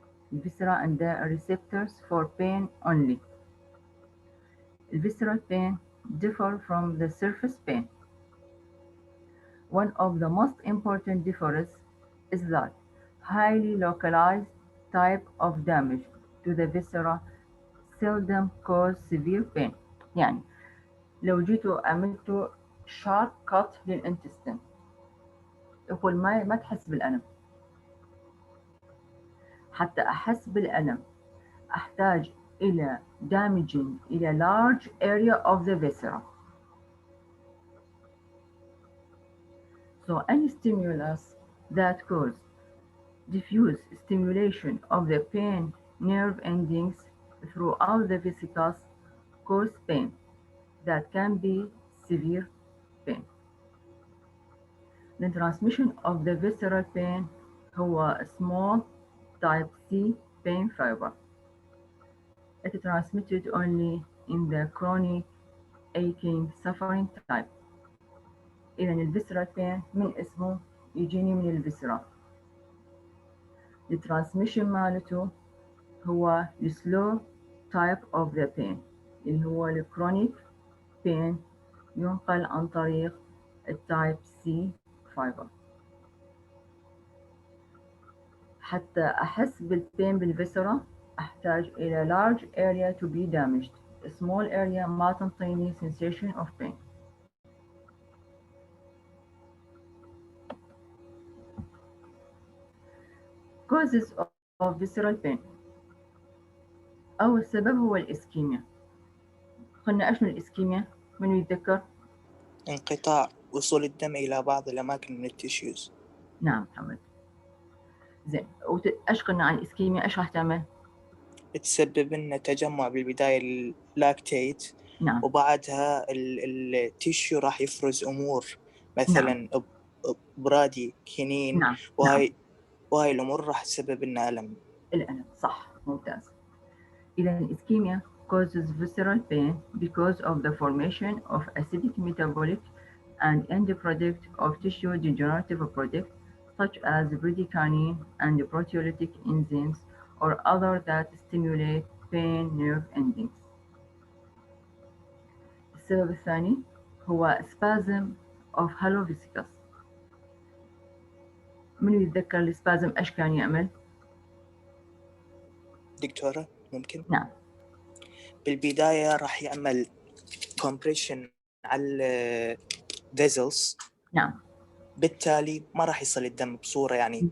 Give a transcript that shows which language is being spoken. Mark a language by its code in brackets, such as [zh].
[en] The viscera and the receptors for pain only. The visceral pain differ from the surface pain. One of the most important differences is that highly localized type of damage to the viscera seldom cause severe pain. [ar] يعني لو جيتوا عملتوا [en] sharp cut [ar] للintestine يقول ما تحس بالألم. حتى أحس بالألم أحتاج إلى damaging إلى [en] large area of the viscera. So any stimulus that cause diffuse stimulation of the pain nerve endings throughout the vesicles cause pain that can be severe pain. The transmission of the visceral pain هو small type C pain fiber. It is transmitted only in the chronic aching suffering type. [ar] إذا الvisceral pain من اسمه يجيني من الفيسرا. [en] The transmission [ar] مالته هو [en] slow type of the pain [ar] اللي هو الكرونيك [en] pain [ar] ينقل عن طريق التايب [en] C fiber. [ar] حتى أحس بالبين بالفيسرا أحتاج إلى [en] large area to be damaged. A small area [ar] ما تنطيني [en] sensation of pain. Causes of visceral pain. [ar] أول سبب هو الإسكيميا. قلنا إيش من الإسكيميا؟ من يتذكر؟ انقطاع وصول الدم إلى بعض الأماكن من التيشيوز. نعم محمد. زين إيش قلنا عن الإسكيميا؟ إيش راح تعمل؟ تسبب لنا تجمع بالبداية اللاكتيت. نعم. وبعدها التيشيو راح يفرز أمور مثلا نعم. برادي كينين. نعم. وهاي الأمور راح تسبب لنا ألم. الألم صح ممتاز. إذا الإسكيميا [en] causes visceral pain because of the formation of acidic metabolic and end product of tissue degenerative product such as bradykinin and proteolytic enzymes or other that stimulate pain nerve endings. [ar] السبب الثاني هو [en] spasm of hollow vesicles. [ar] من يتذكر السبازم ايش كان يعمل؟ دكتورة ممكن؟ نعم. بالبداية راح يعمل compression على vessels. نعم. بالتالي ما راح يصل الدم بصورة يعني